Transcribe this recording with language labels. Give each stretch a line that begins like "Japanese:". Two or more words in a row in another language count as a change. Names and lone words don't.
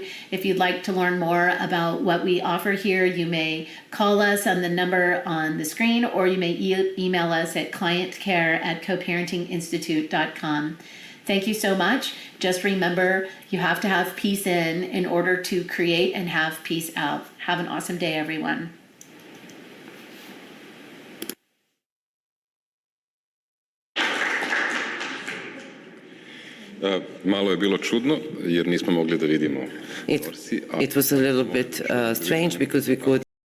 English: If you'd like to learn more about what we offer here, you may call us on the number on the screen, or you may email us at clientcare@coparentinginstitute.com. Thank you so much. Just remember, you have to have peace in order to create and have peace out. Have an awesome day, everyone.
Serbian: Malo je bilo čudno jer nismo mogli da vidimo.
English: It was a little bit strange because we could